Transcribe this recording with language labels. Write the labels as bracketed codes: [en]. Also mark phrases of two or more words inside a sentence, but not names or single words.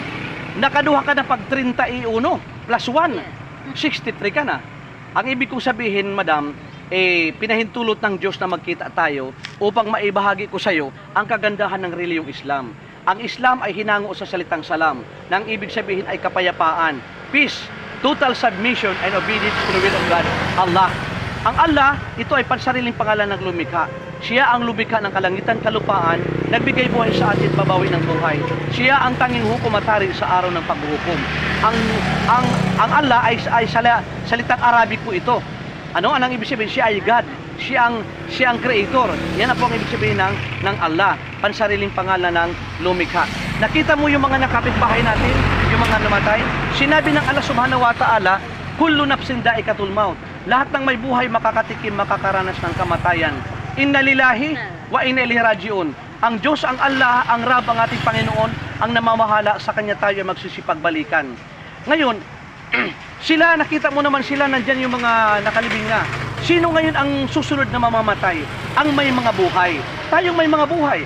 [tl] Nakaduha ka na pag 31 plus 1. 63 ka na. Ang ibig kong sabihin, madam, pinahintulot ng Diyos na magkita tayo upang maibahagi ko sa iyo ang kagandahan ng reliyong Islam. Ang Islam ay hinango sa salitang salam, na ang ibig sabihin ay kapayapaan, [en] peace, total submission and obedience to the will of God, Allah. [tl] Ang Allah, ito ay pansariling pangalan ng lumikha. Siya ang lumikha ng kalangitan, kalupaan, nagbigay buhay sa atin, babawi ng buhay. Siya ang tanging hukumatari sa araw ng paghuhukom. Ang Allah ay salitang Arabic po ito. Ano? Anong ibig sabihin? Siya ay God. Siya ang creator. Yan po ang ibig sabihin ng Allah. Pansariling pangalan ng lumikha. Nakita mo yung mga nakapitbahay natin, yung mga namatay? Sinabi ng [ar] Allah سبحانه وتعالى، كل نفس ذائقة الموت. [tl] Lahat ng may buhay makakatikim, makakaranas ng kamatayan. [ar] إنا لله وإنا إليه راجعون. [tl] Ang Diyos, ang Allah, ang Rab, ang ating Panginoon, ang namamahala, sa Kanya tayo magsisipagbalikan. Ngayon, sila, nakita mo naman sila, nandyan yung mga nakalibing na. Sino ngayon ang susunod na mamamatay? Ang may mga buhay. Tayong may mga buhay.